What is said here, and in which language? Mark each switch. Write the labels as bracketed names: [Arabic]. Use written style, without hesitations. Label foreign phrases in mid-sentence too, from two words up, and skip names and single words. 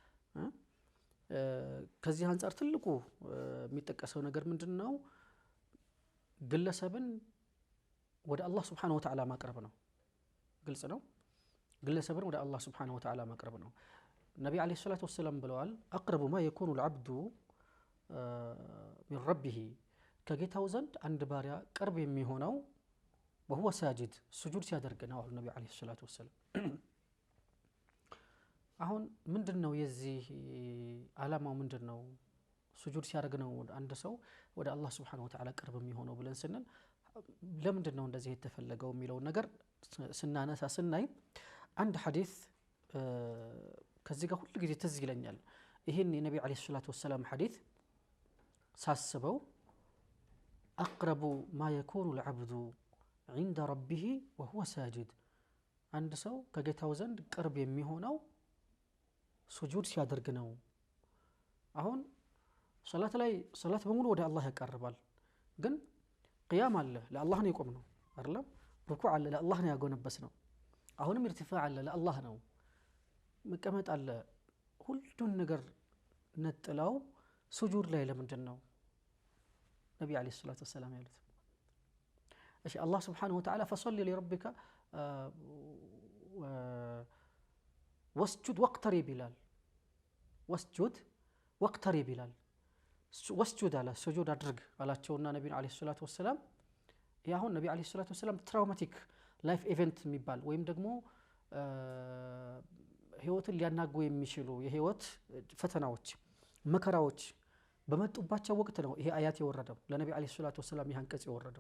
[Amharic] ከዚህ አንፃር ትልቁ የሚጠቀሰው ነገር ምንድነው ግለሰብን ወደ አላህ [Arabic] سبحانه وتعالى [Amharic] ማቅረብ ነው ግልጽ ነው ግለሰብን ወደ አላህ [Arabic] سبحانه وتعالى [Amharic] ማቅረብ ነው ነብዩ [Arabic] عليه الصلاة والسلام [Amharic] ብለዋል [Arabic] اقرب ما يكون العبد من ربه [Amharic] ከጌታው ዘንድ አንድ ባሪያ ቅርብ የሚሆነው [Arabic] وهو ساجد سجود [Amharic] ሲያደርግ ነው አሉ ነብዩ [Arabic] عليه الصلاة والسلام [Amharic] አሁን ምንድነው የዚህ ዓላማው ምንድነው? ሱጁድ ሲያደርግ ነው አንድ ሰው ወደ አላህ [Arabic] سبحانه وتعالى [Amharic] ቅርብ የሚሆነው ብለን ስንል ለምንድነው እንደዚህ የተፈለገው የሚለው ነገር ስናነሳ ስናይ አንድ ሐዲስ ከዚህ ጋር ሁሉ ጊዜ ትዝ ይለኛል። ይሄን የነብዩ [Arabic] عليه الصلاة والسلام [Amharic] ሐዲስ ሳስበው [Arabic] أقرب ما يكون العبد عند ربه وهو ساجد [Amharic] አንድ ሰው ከጌታው ዘንድ ቅርብ የሚሆነው ሱጁድ ሲያደርግ ነው። አሁን ሶላት በሙሉ ወደ አላህ ያቀርባል፣ ግን ቂያም አለ ለአላህ ነው የቆም ነው አይደለም። ሩኩዕ አለ ለአላህ ነው ያጎነበስ ነው። አሁንም ኢርቲፋዕ አለ ለአላህ ነው። መቀመጥ አለ። ሁሉን ነገር ነጥለው ሱጁድ ላይ ለምንድን ነው ነብዩ [Arabic] عليه الصلاة والسلام [Amharic] ያሉት? እሺ አላህ [Arabic] سبحانه وتعالى فصل لربك واسجد واقترب [Amharic] ይላል። [Arabic] واسجد واقترب [Amharic] ይላል። ወስጁድ አለ ሱጁድ አድርግ አላቸውና ነብዩ [Arabic] عليه الصلاة والسلام [Amharic] ያሁን ነብዩ [Arabic] عليه الصلاة والسلام [English] traumatic life event [Amharic] የሚባል ወይም ደግሞ ህይወትን ሊያናጉ የሚችሉ የህይወት ፈተናዎች መከራዎች በመጡባቸው ወቅት ነው ይሄ አያት የወረደው ለነብዩ [Arabic] عليه الصلاة والسلام [Amharic] ይሄ አንቀጽ የወረደው።